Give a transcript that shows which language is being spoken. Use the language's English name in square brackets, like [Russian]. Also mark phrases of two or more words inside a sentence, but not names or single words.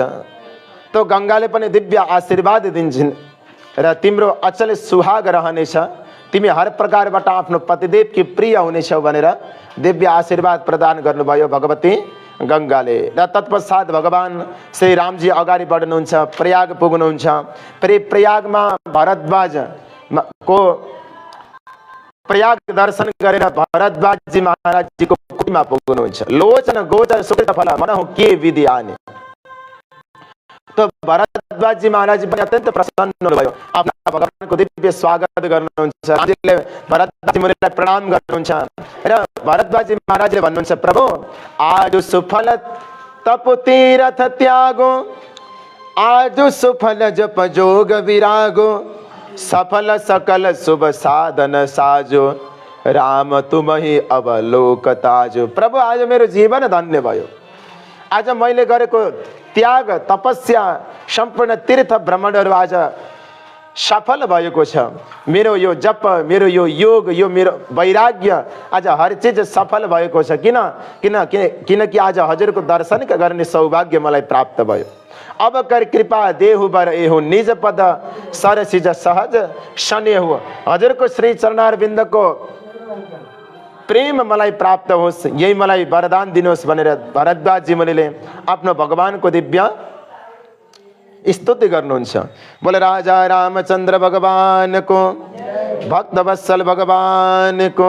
[Nepali] तो गङ्गाले पनि दिव्य आशीर्वाद दिन्छन् र तिम्रो अचल सुहाग रहनेछ, तिमी हर प्रकारबाट आफ्नो पतिदेवकी प्रिय हुनेछौ भनेर दिव्य आशीर्वाद प्रदान गर्नुभयो भगवती गङ्गाले। र तत्पश्चात भगवान श्री रामजी अगाडि बढ्नुहुन्छ, प्रयाग पुग्नुहुन्छ। फेरि प्रयागमा भरद्वाज को प्रयाग दर्शन गरेर भरद्वाजी महाराजजीको कुटीमा पुग्नुहुन्छ। [Awadhi] लोचन गोचर सुकृत फल मनहु के विधि आने। [Nepali] तो भरद्वाजी महाराज पनि अत्यन्त प्रसन्न हुनुभयो, आफ्ना भगवानको दिव्य स्वागत गर्नुहुन्छ। रामजीले भरद्वाजी मुनिलाई प्रणाम गर्नुहुन्छ र भरद्वाजी महाराजले भन्नुहुन्छ प्रभु [Awadhi] आज सुफल तप तीरथ त्यागो, आज सुफल जप जोग विरागो। सफल सकल शुभ साधन साजो, राम तुम ही अवलोक ताजो। [Nepali] प्रभु आज मेरो जीवन धन्य भयो। आज मैले गरेको त्याग तपस्या सम्पूर्ण तीर्थ भ्रमणहरू आज सफल भएको छ। मेरो यो जप, मेरो यो योग, यो मेरो वैराग्य आज हर चीज सफल भएको छ। किनकि आज हजुरको दर्शन गर्ने सौभाग्य मलाई प्राप्त भयो। [Awadhi] अब कर कृपा देहु बर एहो निज पद सरसिज सहज शनेहु। [Nepali] हजुरको श्री चरणारविन्दको प्रेम मलाई प्राप्त होस्, यही मलाई वरदान दिनुहोस् भनेर भरद्वाजी मुनिले आफ्नो भगवानको दिव्य स्तुति गर्नुहुन्छ। बोले राजा रामचन्द्र भगवानको, भक्तवत्सल भगवानको।